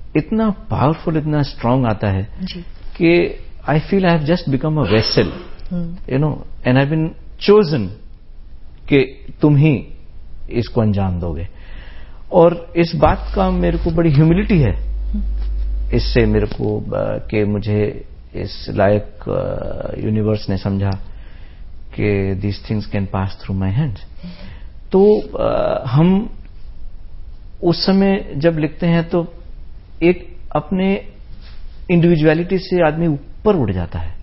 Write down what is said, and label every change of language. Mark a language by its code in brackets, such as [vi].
[hi] इतना पावरफुल, इतना स्ट्रांग आता है जी, [en] कि I feel I have just become a vessel, and I've been chosen [hi] कि तुम ही इसको अंजाम दोगे. और इस बात का मेरे को बड़ी ह्यूमिलिटी है इससे, मेरे को कि मुझे इस लायक यूनिवर्स ने समझा कि [en] these things can pass through my hands. [hi] तो हम उस समय जब लिखते हैं तो एक अपने इंडिविजुअलिटी से आदमी ऊपर उड़ जाता है